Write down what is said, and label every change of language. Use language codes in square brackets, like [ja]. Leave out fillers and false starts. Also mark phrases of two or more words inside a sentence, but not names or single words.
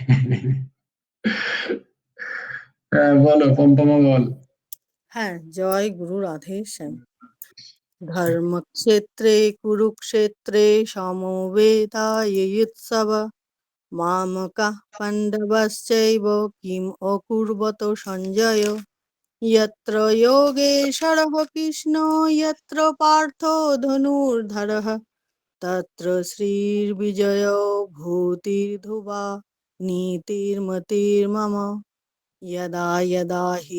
[bn] হ্যাঁ, বলো পম্পমা বল। হ্যাঁ, জয় গুরু রাধে শ্যাম। [sa] ধর্মক্ষেত্রে কুরুক্ষেত্রে সমবেতাयुत्सव মামকাঃ পাণ্ডবশ্চৈব কিম অকুর্বত সঞ্জয় यत्र योगेश्वरः कृष्णो यत्र पार्थो धनुर्धरः तत्र श्रीर्विजयो भूतिर्ध्रुवा नीतिर्मतिर्मम यदा यदा हि